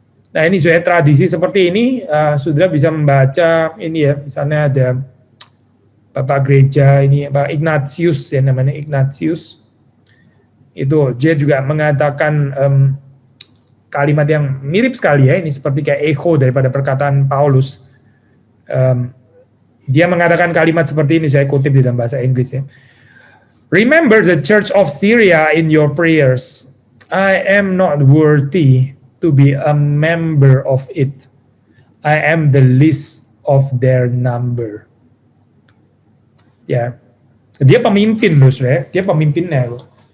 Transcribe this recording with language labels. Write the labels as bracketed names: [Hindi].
[Indonesian] Nah ini saya tradisi seperti ini, saudara bisa membaca ini ya, misalnya ada Bapak Gereja ini, Pak Ignatius ya, namanya Ignatius. Itu dia juga mengatakan kalimat yang mirip sekali ya, ini seperti kayak echo daripada perkataan Paulus. Dia mengatakan kalimat seperti ini, saya kutip di dalam bahasa Inggris ya. [English] Remember the Church of Syria in your prayers. I am not worthy to be a member of it. I am the least of their number. [Indonesian] Ya, dia pemimpin loh, dia pemimpinnya loh.